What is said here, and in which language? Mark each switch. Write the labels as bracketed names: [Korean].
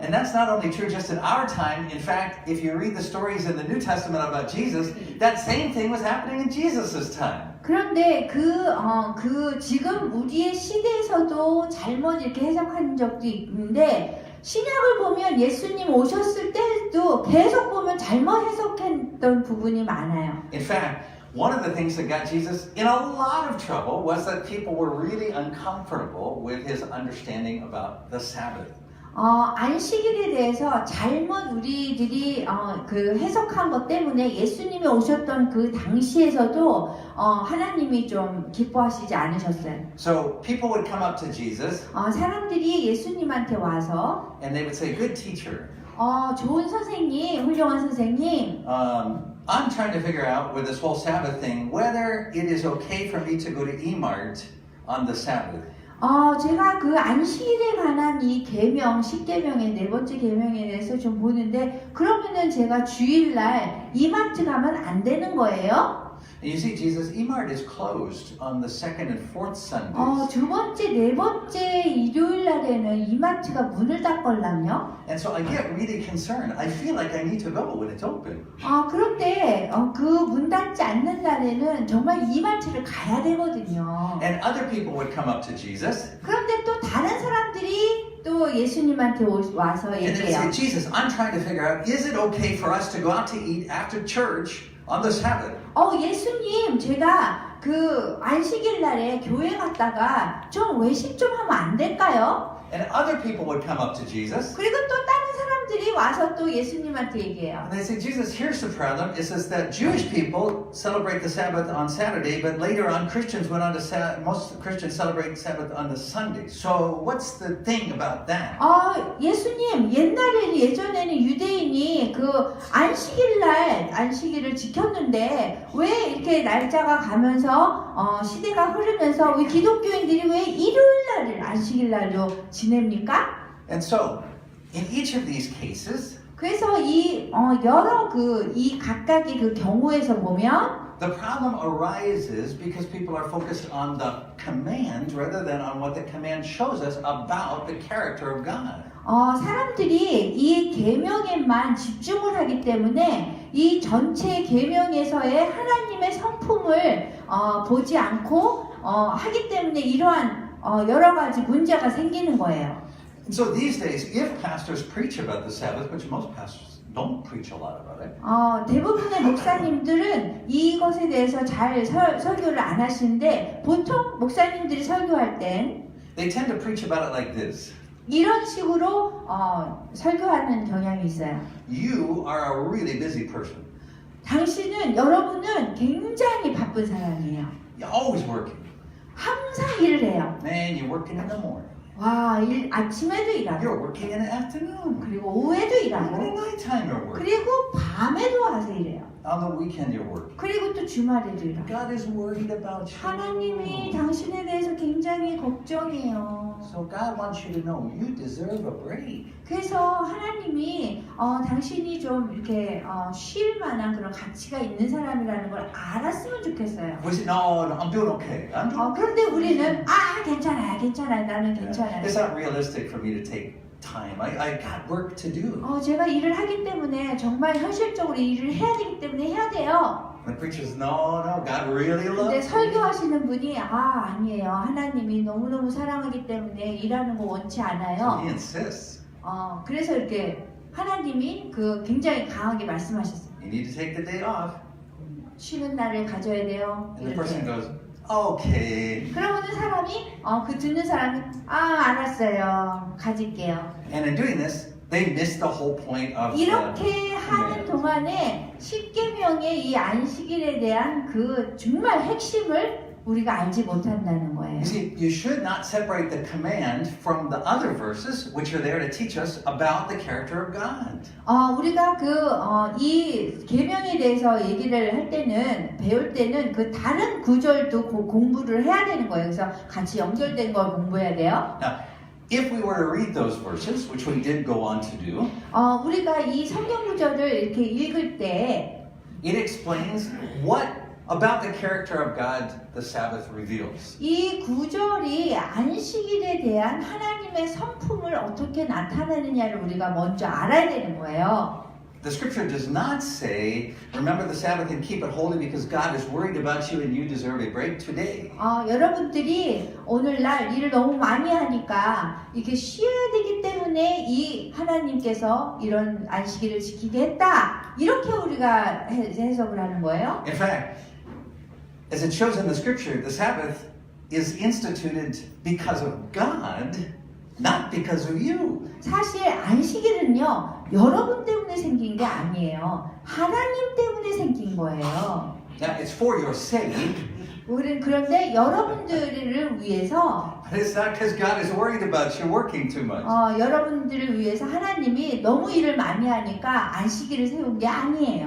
[English] And that's not only true just in our time. In fact, if you read the stories in the New Testament about Jesus, that same thing was happening in Jesus' time. [Korean] 그런데 지금 우리의 시대에서도 잘못 이렇게 해석한 적도 있는데 신약을 보면 예수님 오셨을 때도 계속 보면 잘못 해석했던 부분이 많아요. [English] In fact, one of the things that got Jesus in a lot of trouble was that people were really uncomfortable with his understanding about the Sabbath. [Korean] 안식일에 대해서 잘못 우리들이 그 해석한 것 때문에 예수님이 오셨던 그 당시에서도 하나님이 좀 기뻐하시지 않으셨어요. [English] So people would come up to Jesus [Korean] 사람들이 예수님한테 와서 [English] and they would say, "Good teacher, [Korean] 좋은 선생님, 훌륭한 선생님, [English] I'm trying to figure out with this whole Sabbath thing whether it is okay for me to go to E-Mart on the Sabbath." [Korean] 제가 그 안식일에 관한 이 계명, 십계명의 네 번째 계명에 대해서 좀 보는데 그러면은 제가 주일날 이마트 가면 안 되는 거예요? [English] And you see, Jesus' E-Mart is closed on the second and fourth Sundays. [Korean] 두 번째, 네 번째 일요일 날에는 이마트가 문을 닫걸랑요. [English] And so I get really concerned. I feel like I need to go when it's open. [Korean] 그런데 그 문 닫지 않는 날에는 정말 이마트를 가야 되거든요. [English] And other people would come up to Jesus [Korean] 그런데 또 다른 사람들이 또 예수님한테 와서 [English] and they'd [Korean] 얘기해요. [English] say, Jesus, I'm trying to figure out, is it okay for us to go out to eat after church on the Sabbath? [Korean] 예수님, 제가 그 안식일 날에 교회 갔다가 좀 외식 좀 하면 안 될까요? [English] And other people would come up to Jesus [Korean] 그리고 또 다른 사람들이 와서 또 예수님한테 얘기해요. [English] and they say, Jesus, here's the problem. It says that Jewish people celebrate the Sabbath on Saturday, but later on Christians went on to most Christians celebrate Sabbath on the Sunday. So what's the thing about that? [Korean] 예수님, 예전에는 유대인이 그 안식일을 지켰는데 왜 이렇게 날짜가 가면서 시대가 흐르면서 왜 기독교인들이 왜 일요일 날을 안식일 날로 지냅니까? [English] And so, in each of these cases, [Korean] 그래서 여러 이 각각의 그 경우에서 보면 [English] the problem arises because people are focused on the command rather than on what the command shows us about the character of God. [Korean] 사람들이 이 계명에만 집중을 하기 때문에 이 전체 계명에서의 하나님의 성품을 보지 않고 하기 때문에 이러한 여러 가지 문제가 생기는 거예요. [English] And so these days, if pastors preach about the Sabbath, which most pastors don't preach a lot about it, [Korean] 대부분의 목사님들은 이것에 대해서 잘 설교를 안 하시는데 보통 목사님들이 설교할 땐 [English] they tend to preach about it like this. [Korean] 이런 식으로 설교하는 경향이 있어요. [English] You are a really busy person. [Korean] 여러분은 굉장히 바쁜 사람이에요. [English] You're always working. [Korean] 항상 일을 해요. [English] Man, you're working in the morning. [Korean] 아침에도 일하고 [English] You're working in the afternoon. [Korean] 그리고 오후에도 [English] Even [Korean] 일하고 [English] at nighttime you're working. [Korean] 그리고 밤에도 와서 일해요. [English] On the weekend you're working. [Korean] 그리고 또 주말에도 일하고. [English] God is worried about you. [Korean] 하나님이 당신에 대해서 굉장히 걱정해요. [English] So God wants you to know you deserve a break. [Korean] 그래서 하나님이 당신이 좀 이렇게 쉴 만한 그런 가치가 있는 사람이라는 걸 알았으면 좋겠어요. [English] We say, no, I'm doing okay. I'm doing [Korean] 그런데 우리는 괜찮아요. 나는 괜찮아요. [English] It's not realistic for me to take time. I got work to do. [Korean] 제가 일을 하기 때문에 정말 현실적으로 일을 해야 되기 때문에 해야 돼요. [English] The preacher says, no, God really [Korean] 근데 [English] loves you. [Korean] 설교하시는 분이 아니에요. 하나님이 너무너무 사랑하기 때문에 일하는 거 원치 [English] So [Korean] 않아요. [English] he insists. [Korean] 그래서 이렇게 하나님이 굉장히 강하게 말씀하셨어요. [English] You need to take the day off. [Korean] 쉬는 날을 가져야 돼요. [English] And the person [Korean] 이렇게. [English] goes, okay. [Korean] 그러면은 사람이 그 듣는 사람이 알았어요. 가질게요. [English] And in doing this, they miss the whole point of the [Korean] 이렇게 하는 [English] command. [Korean] 동안에 십계명의 이 안식일에 대한 그 정말 핵심을 우리가 알지 못한다는 거예요. [English] You see, you should not separate the command from the other verses, which are there to teach us about the character of God. [Korean] 우리가 이 계명에 대해서 얘기를 할 때는 배울 때는 그 다른 구절도 공부를 해야 되는 거예요. 그래서 같이 연결된 걸 공부해야 돼요. [English] Now, if we were to read those verses, which we did go on to do, [Korean] 우리가 이 성경 구절을 이렇게 읽을 때 [English] it explains what about the character of God the Sabbath reveals. [Korean] 이 구절이 안식일에 대한 하나님의 성품을 어떻게 나타내느냐를 우리가 먼저 알아야 되는 거예요. [English] The scripture does not say, remember the Sabbath and keep it holy because God is worried about you and you deserve a break today. [Korean] 여러분들이 오늘날 일을 너무 많이 하니까 이렇게 쉬어야 되기 때문에 이 하나님께서 이런 안식일을 지키게 했다. 이렇게 우리가 해석을 하는 거예요. [English] In fact, as it shows in the scripture, the Sabbath is instituted because of God, not because of you. [Korean] 사실 안식일은요, 여러분 때문에 생긴 게 아니에요. 하나님 때문에 생긴 거예요. [English] Now, it's for your sake, [Korean] 우리는 그런데 여러분들을 위해서 [English] but it's not because God is worried about you working too much. [Korean] 여러분들을 위해서 하나님이 너무 일을 많이 하니까 안식일을 세운 게 아니에요.